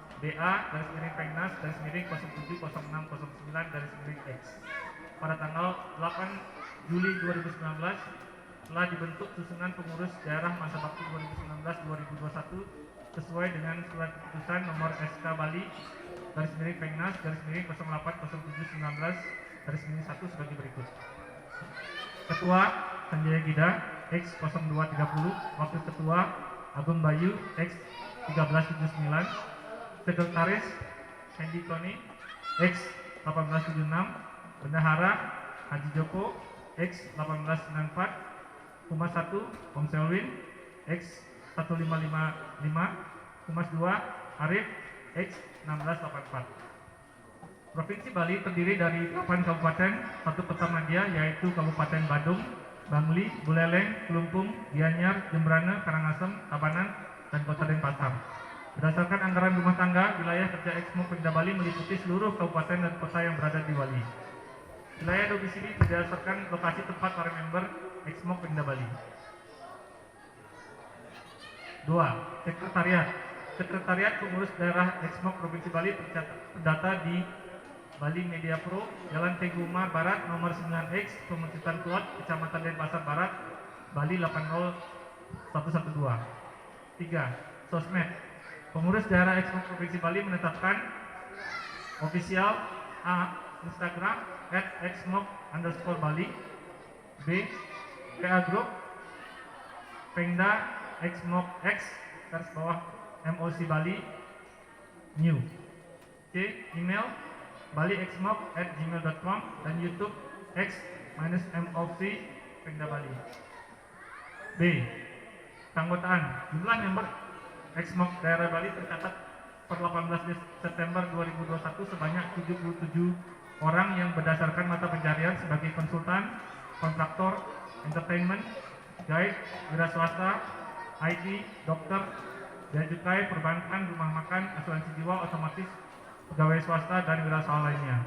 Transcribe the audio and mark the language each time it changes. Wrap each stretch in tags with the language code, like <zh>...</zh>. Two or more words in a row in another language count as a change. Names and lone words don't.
<id>BA/Pengnas/070609/X pada tanggal 8 Juli 2019 telah dibentuk susunan pengurus daerah masa bakti 2019-2021 sesuai dengan surat keputusan nomor SK Bali Pengnas/Pengnas/080719/1 sebagai berikut. Ketua Sanjaya Gida X 0230, Wakil Ketua Agung Bayu X 1379, Sekretaris Hendy Tony X 1876, Bendahara Haji Joko X 1894, Humas 1 Om Selwin X 1555, Humas 2 Arif X 1684. Provinsi Bali terdiri dari 8 kabupaten, 1 kota madya yaitu Kabupaten Badung, Bangli, Buleleng, Kelungkung, Gianyar, Jembrana, Karangasem, Tabanan, dan Kota Denpasar. Berdasarkan anggaran rumah tangga, wilayah kerja Exmok Pemda Bali meliputi seluruh kabupaten dan kota yang berada di Bali. Wilayah domisili berdasarkan lokasi tempat para member Exmok Pemda Bali. 2. Sekretariat. Sekretariat pengurus daerah Exmok Provinsi Bali terdata di Bali Media Pro, Jalan Teguh Umar Barat, nomor 9X, Pemecutan Klot, Kecamatan Denpasar Barat, Bali 80112. 3. Sosmed. Pengurus daerah Exmok Provinsi Bali menetapkan official A. Instagram @exmok_Bali, B. PA Group Pengda Exmok X _MOC Bali New, C. Email baliexmok@gmail.com dan YouTube X-MOC Pengda Bali. B. Keanggotaan. Jumlah member Exmok daerah Bali tercatat per 18 September 2021 sebanyak 77 orang yang berdasarkan mata pencarian sebagai konsultan, kontraktor, entertainment, guide, wira swasta, IT, dokter, bea cukai, perbankan, rumah makan, asuransi jiwa, otomotif, pegawai swasta, dan wirausaha lainnya.</id>